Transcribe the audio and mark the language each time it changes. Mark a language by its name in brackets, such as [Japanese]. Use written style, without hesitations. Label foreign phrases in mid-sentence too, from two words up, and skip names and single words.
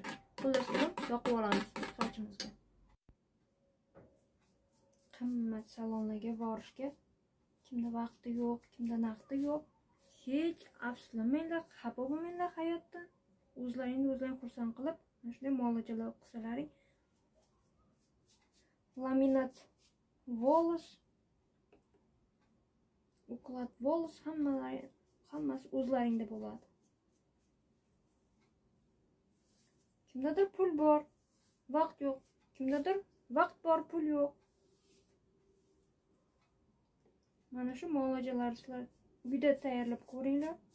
[Uzbek] Xullas, yoqib olamiz sochimizga. Qimmat salonlarga borishga kimda vaqti yo'q, kimda naqdi yo'q. Hech afsuslanmanglar, xafa bo'lmanglar hayotdan. O'zlaringni xursand qilib, mana shunday muolajalar qilsalaring. [Russian] Ламинат волос, Уклад волос [Uzbek] hammasi o'zlaringda bo'ladi. Kimdadir pul bor, vaqt yo'q. Kimdadir vaqt bor, pul yo'q. Mana shu muolajalarni sizlar uyda tayyorlab ko'ringlar.